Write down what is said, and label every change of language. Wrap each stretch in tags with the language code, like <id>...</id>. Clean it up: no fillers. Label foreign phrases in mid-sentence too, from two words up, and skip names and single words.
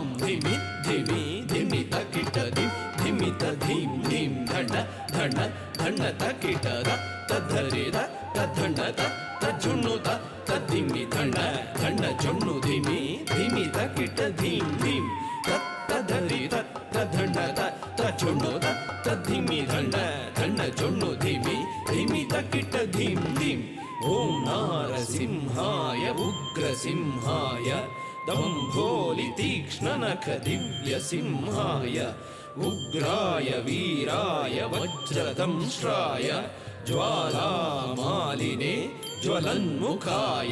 <sa>dhimi dhimi dhimi takita dhimi da dhim dhim dhana dhana dhana takita tadhari da tadhana da tajunu da tadhimi dhana dhana junu dhimi dhimi takita dhim dhim tadhari da tadhana da tajunu da tadhimi dhana धन्न जोन्नु धीमि धीमि तकिट धीम धीम ओम नारसिंहाय उग्रसिंहाय दम्भोलि तीक्ष्ण नख दिव्य सिंहाय उग्राय वीराय वज्रदंष्ट्राय ज्वालामालिने ज्वलन्मुखाय</sa>